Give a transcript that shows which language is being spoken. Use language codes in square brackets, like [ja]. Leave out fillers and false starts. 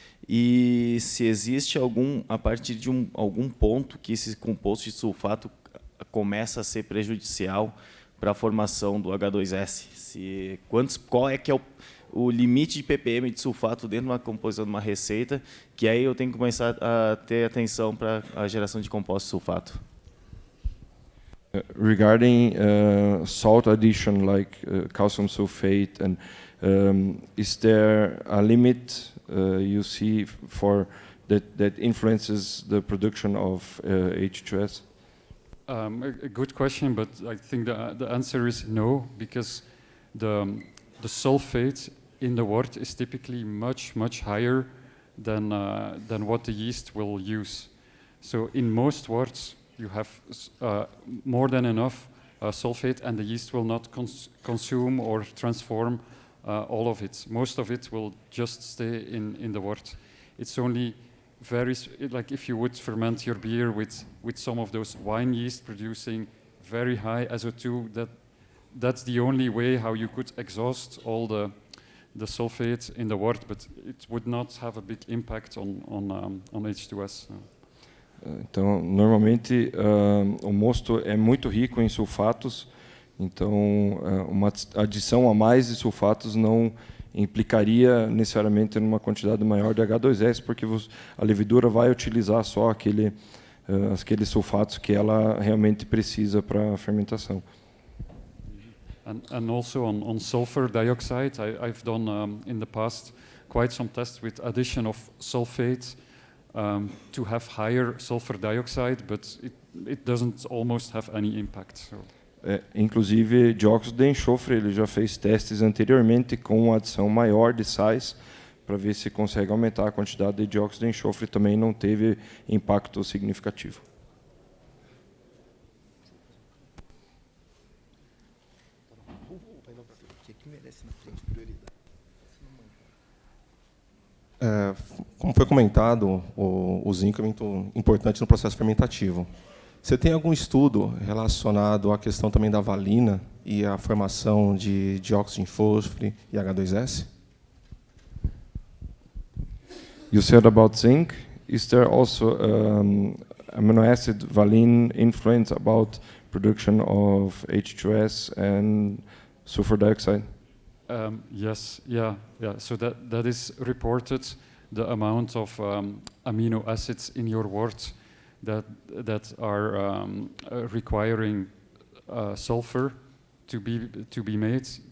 [pt] E se existe a partir de algum ponto que esse composto de sulfato começa a ser prejudicial para a formação do H2S. Qual é que é o limite de ppm de sulfato dentro de uma composição de uma receita, que aí eu tenho que começar a ter atenção para a geração de compostos de sulfato? [en] Regarding salt addition like calcium sulfate, and is there a limit you see for that influences the production of H2S? A good question, but I think the answer is no, because the sulfate in the wort is typically much higher than what the yeast will use. So in most worts you have more than enough sulfate, and the yeast will not consume or transform all of it. Most of it will just stay in the wort. It's only like if you would ferment your beer with some of those wine yeast producing very high SO2, that's the only way how you could exhaust all the sulfate in the wort, but it would not have a big impact on H2S. [pt] Então, normalmente, o mosto é muito rico em sulfatos, então uma adição a mais de sulfatos não implicaria necessariamente numa quantidade maior de H2S, porque a levedura vai utilizar só aqueles sulfatos que ela realmente precisa para a fermentação. [en] And also on sulfur dioxide, I've done in the past quite some tests with addition of sulfate to have higher sulfur dioxide, but it doesn't almost have any impact. So. [pt] Inclusive, dióxido de enxofre, ele já fez testes anteriormente com uma adição maior de sais para ver se consegue aumentar a quantidade de dióxido de enxofre. Também não teve impacto significativo. Como foi comentado, o zinco é muito importante no processo fermentativo. Você tem algum estudo relacionado à questão também da valina e à formação de dióxido de enxofre e H2S? [en] You said about zinc. Is there also amino acid valine influence about production of H2S and sulfur dioxide? Yes, yeah. So that is reported, the amount of amino acids in your wort that are requiring sulfur to be made.